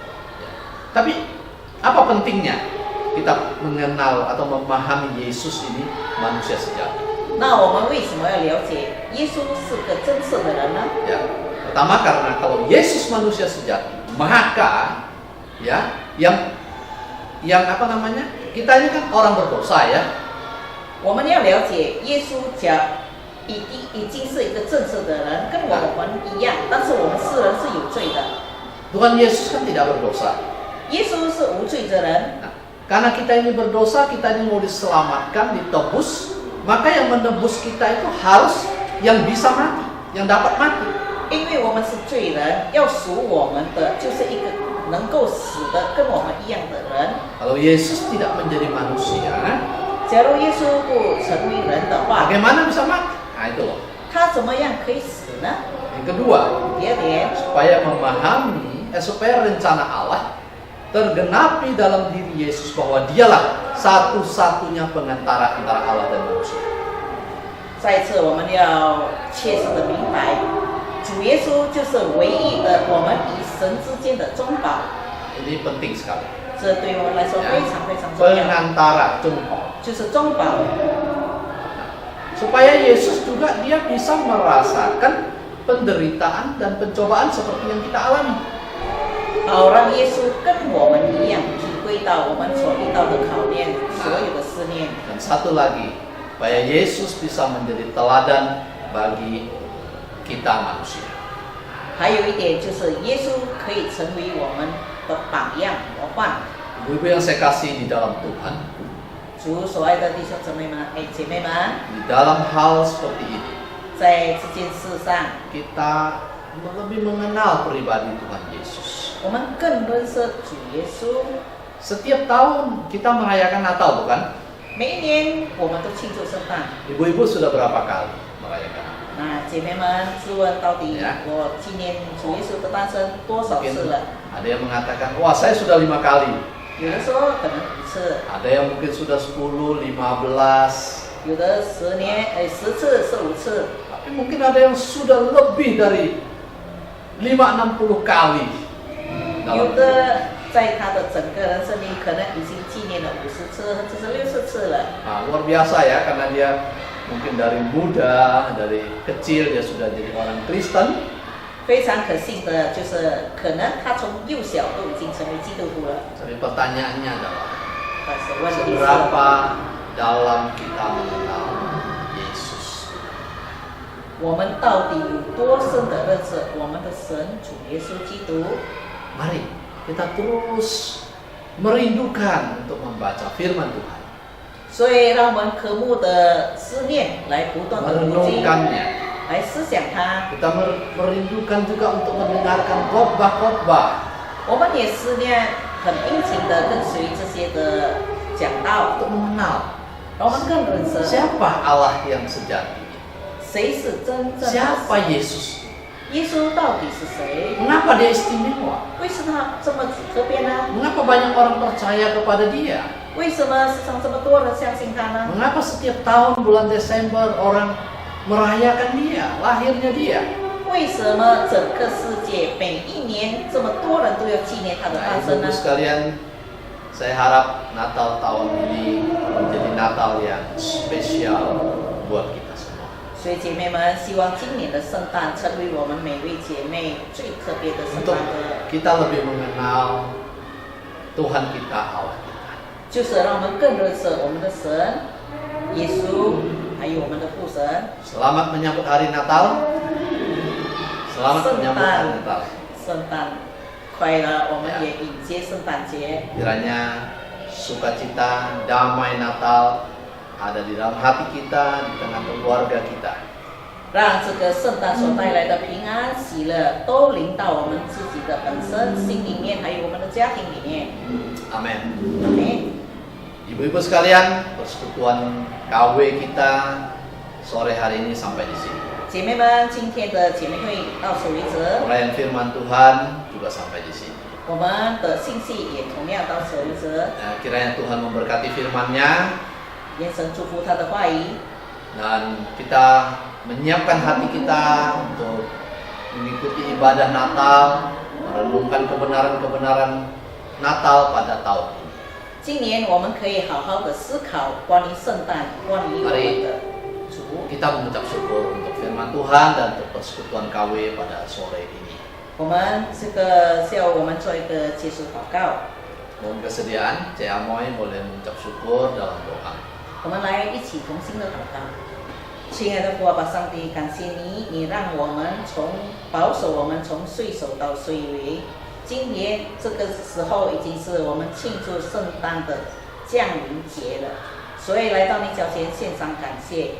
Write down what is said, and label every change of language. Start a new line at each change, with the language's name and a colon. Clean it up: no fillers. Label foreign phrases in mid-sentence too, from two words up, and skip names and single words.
Indonesian: Tapi apa pentingnya kita mengenal atau memahami Yesus ini manusia sejati?
Chinese: 那我们为什么要了解耶稣是个真实的人呢？
Indonesian: Ya, pertama karena kalau Yesus manusia sejati, maka ya yang apa namanya? Kita ini kan orang berdosa ya.
Chinese: 我们要了解耶稣已经是一个正式的人，跟我们一样，但是我们世人是有罪的。
Indonesian: Tuhan Yesus kan tidak berdosa.
Chinese: 耶稣是无罪的人，
Indonesian: Nah, karena kita ini berdosa, kita ini mau diselamatkan, ditebus, maka yang menebus kita itu harus yang bisa mati, yang dapat mati.
Chinese: 因为我们是罪人，要赎我们的就是一个能够死的跟我们一样的人。
Indonesian: Kalau Yesus tidak menjadi manusia,
Chinese: 假如耶稣不成为人的话，
Indonesian: bagaimana bisa mati? Nah itu loh.
Chinese: 他怎么样可以死呢？
Indonesian: Yang kedua,
Chinese: 第二点，
Indonesian: supaya rencana Allah tergenapi dalam diri Yesus bahwa dialah satu-satunya pengantara antara Allah dan manusia.
Chinese: 再一次我们要切实的明白，主耶稣就是唯一的我们与神之间的中保，
Indonesian: Ini penting sekali.
Chinese: 这对我们来说
Indonesian: Ya.
Chinese: 非常非常重要，
Indonesian: Pengantara jumpa.
Chinese: 就是中保。
Indonesian: Supaya Yesus juga dia bisa merasakan penderitaan dan pencobaan seperti yang kita alami.
Chinese: 好让耶稣跟我们一样体会到我们所遇到的考验，所有的试炼。
Indonesian: Dan satu lagi, supaya Yesus bisa menjadi teladan bagi kita manusia.
Chinese: 还有一点就是耶稣可以成为我们的榜样模范。
Indonesian: Ibu-ibu yang saya kasih di dalam Tuhan,
Chinese: 主所爱的弟兄姊妹们，姐妹们，
Indonesian: di dalam hal seperti ini,
Chinese: 在这件事上，
Indonesian: kita lebih mengenal pribadi Tuhan Yesus.
Chinese: 我们更认识主耶稣。
Indonesian: Setiap tahun kita merayakan Natal, bukan?
Chinese: 每一年我们都庆祝圣诞。
Indonesian: Ibu-ibu sudah berapa kali merayakan?
Chinese: 那姐妹们，自问到底
Indonesian: Ya.
Chinese: 我纪念主耶稣的诞生多少
Indonesian: Mungkin
Chinese: 次了？
Indonesian: ada yang mengatakan, wah saya sudah 5 kali.
Chinese: 有的说可能5次，
Indonesian: Ada yang mungkin sudah 10, 15.
Chinese: 有的10次是5次，
Indonesian: Tapi mungkin ada yang sudah lebih dari 5-60 kali.
Chinese: 有的在他的整个人生里可能已经纪念了50次或者是60次了。
Indonesian: Nah, luar biasa ya, karena dia mungkin dari muda, dari kecil dia sudah jadi orang Kristen.
Chinese: 非常可信的就是，可能他从幼小都已经成为基督徒了。
Indonesian: Tapi pertanyaannya adalah,
Chinese: 但是问题是，
Indonesian: seberapa dalam kita mengenal Yesus?
Chinese: 我们到底有多深的认识我们的神主耶稣基督？
Indonesian: Mari kita terus merindukan untuk membaca firman Tuhan,
Chinese: 所以让我们渴慕的思念来不断的读经，
Indonesian: merenungkannya.
Chinese: 来思想它。
Indonesian: Kita merindukan juga untuk mendengarkan khotbah-khotbah.
Chinese: 我们也思念很殷勤的跟随这些的讲道，
Indonesian: Untuk mengenal
Chinese: 让我们更认识
Indonesian: siapa Allah yang sejati,
Chinese: 谁是真正的
Indonesian: siapa
Chinese: 神。
Indonesian: Yesus,
Chinese: 耶稣到底是谁？
Indonesian: mengapa dia istimewa,
Chinese: 为什么这么特别呢？
Indonesian: mengapa banyak orang percaya kepada dia,
Chinese: 为什么世上这么多人相信他呢？
Indonesian: mengapa setiap tahun bulan Desember orang merayakan dia, lahirnya dia.
Chinese: 为什么整个世界每一年这么多人都要纪念他的
Indonesian: Nah,
Chinese: 诞生呢
Indonesian: ibu-ibu？ sekalian, saya harap Natal tahun ini menjadi Natal yang spesial buat kita semua.
Chinese: 所以姐妹们，希望今年的圣诞成为我们每位姐妹最特别的圣
Indonesian: Untuk
Chinese: 诞的，
Indonesian: kita lebih mengenal Tuhan kita, Allah kita.
Chinese: 就是让我们更认识我们的神耶稣，还有我们的父神。
Indonesian: Selamat menyambut hari Natal. Selamat menyambut hari Natal.
Chinese: 圣诞快乐，我们也迎接圣诞节。
Indonesian: Kiranya sukacita, damai Natal ada di dalam hati kita, di tengah keluarga kita.
Chinese: 让这个圣诞所带来的平安、喜乐都临到我们自己的本身、心里面，还有我们的家庭里面。
Indonesian: Amin.
Chinese: 阿门。
Indonesian: Ibu-ibu sekalian, persekutuan KW kita sore hari ini sampai di sini.
Chinese: 姐妹们，今天的姐妹会到此为止，
Indonesian: Pelayan firman Tuhan juga sampai di sini.
Chinese: 我们的信息也同样到此为止。
Indonesian: Kiranya Tuhan memberkati firman-Nya
Chinese: 愿神祝福他的话语，
Indonesian: dan kita menyiapkan hati kita untuk mengikuti ibadah Natal, merenungkan kebenaran-kebenaran Natal pada tahun ini.
Chinese: 今年我们可以好好的思考关于圣诞，关于我们的主。
Indonesian: Kita mengucap syukur untuk firman Tuhan dan untuk persekutuan KW pada sore ini.
Chinese: 我们这个需要我们做一个结束祷告。
Indonesian: Mohon kesediaan, Cik Amoy boleh mengucap syukur dalam doa.
Chinese: 我们来一起同心的祷告。亲爱的父阿爸上帝，感谢你，你让我们保守我们从岁首到岁尾。今年这个时候已经是我们庆祝圣诞的降临节了，所以来到你脚前献上感谢。